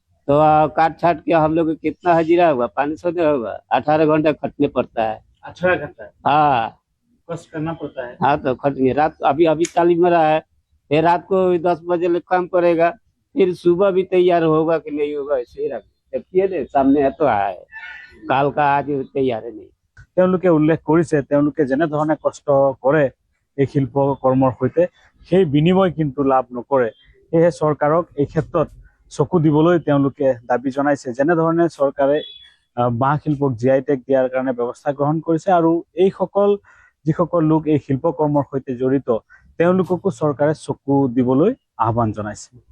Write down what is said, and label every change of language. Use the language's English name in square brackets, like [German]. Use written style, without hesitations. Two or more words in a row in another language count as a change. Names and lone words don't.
[Hindi] तो काट छाट के हम लोग को कितना हजीरा होगा, 500 नहीं होगा, 18 घंटा खटने पड़ता है। 18 घंटा हाँ कष्ट करना पड़ता है। हाँ, तो खटेंगे रात, अभी तालीम में रहा है, ये रात को 10 बजे ले काम करेगा, फिर सुबह भी तैयार होगा कि नहीं होगा, ऐसे ही रखिए सामने है तो है, काल का आज तैयार है नहीं। [Assamese] তেওঁলোকে উল্লেখ কৰিছে তেওঁলোকে যেনেধৰণে কষ্ট কৰে এই শিল্প কৰ্মৰ সৈতে সেই বিনিময় কিন্তু লাভ নকৰে। সেয়েহে চৰকাৰক এই ক্ষেত্ৰত চকু দিবলৈ তেওঁলোকে দাবী জনাইছে। যেনেধৰণে চৰকাৰে বাঁহ শিল্পক GI টেগ দিয়াৰ কাৰণে ব্যৱস্থা গ্ৰহণ কৰিছে আৰু যিসকল লোক এই শিল্প কৰ্মৰ সৈতে জড়িত তেওঁলোককো চৰকাৰে চকু দিবলৈ আহ্বান জনাইছে।